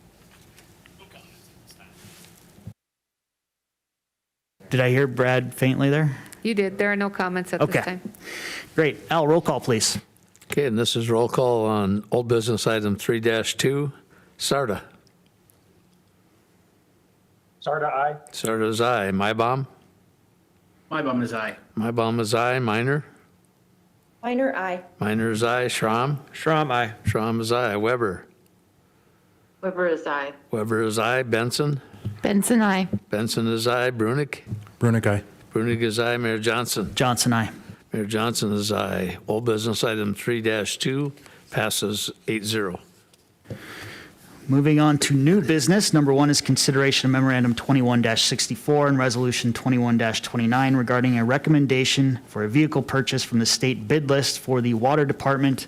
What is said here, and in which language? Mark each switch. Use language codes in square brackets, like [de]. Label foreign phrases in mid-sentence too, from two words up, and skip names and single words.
[en] Did I hear Brad faintly there? You did. There are no comments at this time. Great. Al, roll call, please. Okay, and this is roll call on old business item 3-2. Sarda. Sarda, aye. Sarda's aye. Mybom. Mybom is aye. Mybom is aye. Minor. Minor, aye. Minor is aye. Schramm. Schramm, aye. Schramm is aye. Weber. Weber is aye. Weber is aye. Benson. Benson, aye. Benson is aye. Brunick. Brunick, aye. Brunick is aye. Mayor Johnson. Johnson, aye. Mayor Johnson is aye. Old business item 3-2 passes 8-0. Moving on to new business. Number 1 is consideration of memorandum 21-64 and resolution 21-29 regarding a recommendation for a vehicle purchase from the state bid list for the water department.